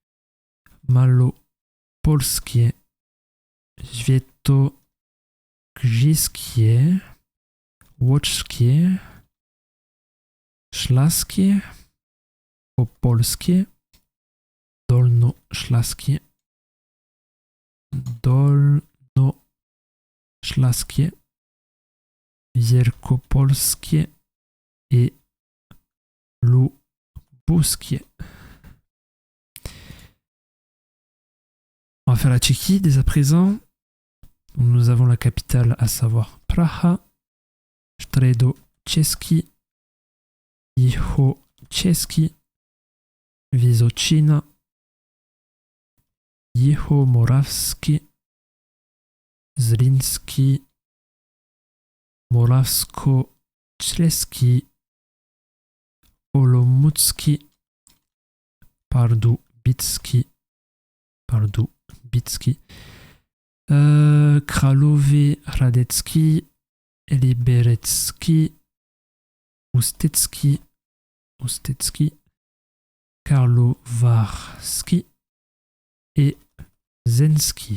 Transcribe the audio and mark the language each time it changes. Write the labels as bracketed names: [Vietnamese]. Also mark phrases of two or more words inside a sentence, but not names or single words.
[French] Malopolskie, Świętokrzyskie, Łoczkie, Ślaskie, Opolskie, Dolnoślaskie, Wielkopolskie et Lubuskie. On va faire la Tchéquie dès à présent. Nous avons la capitale, à savoir Praha, Středočeský, Jihočeský, Vysočina, Jihomoravský, Zlínský, Moravskoslezský, Olomoucký, Pardubitsky, Královéhradecký, Liberecký, Ústecký, Karlovarský et Zenský.